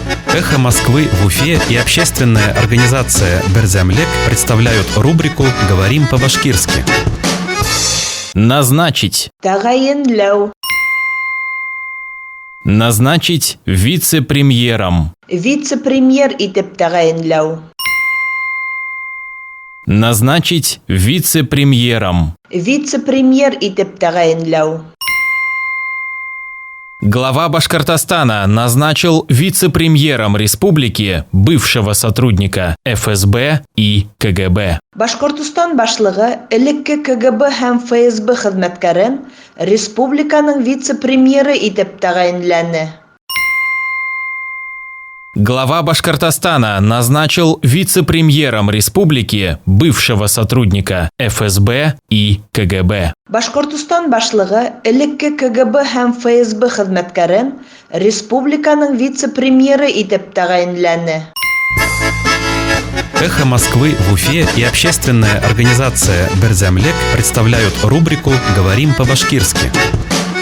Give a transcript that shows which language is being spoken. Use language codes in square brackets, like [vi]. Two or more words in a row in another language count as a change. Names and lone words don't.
[ru] «Эхо Москвы» в Уфе и общественная организация «Берзямлек» представляют рубрику «Говорим по-башкирски». Назначить. [ba] Тағайынлау. [ru] Назначить вице-премьером. [ba] Вице-премьер итеп тағайынлау. [ru] Назначить вице-премьером. [ba] Вице-премьер итеп тағайынлау. [ru] Глава Башкортостана назначил вице-премьером республики бывшего сотрудника ФСБ и КГБ. [ba] Башкортостан башлыгы элекке КГБ һәм ФСБ хезмәткәрен республиканың вице-премьеры итеп тағайынланы. [ru] Глава Башкортостана назначил вице-премьером республики бывшего сотрудника ФСБ и КГБ. [ba] Башкортостан башлыгы элекке КГБ һәм ФСБ хезмәткәрен республиканың вице-премьеры итеп тағайынланы. [ru] «Эхо Москвы» в Уфе и общественная организация «Берзямлек» представляют рубрику «Говорим по-башкирски».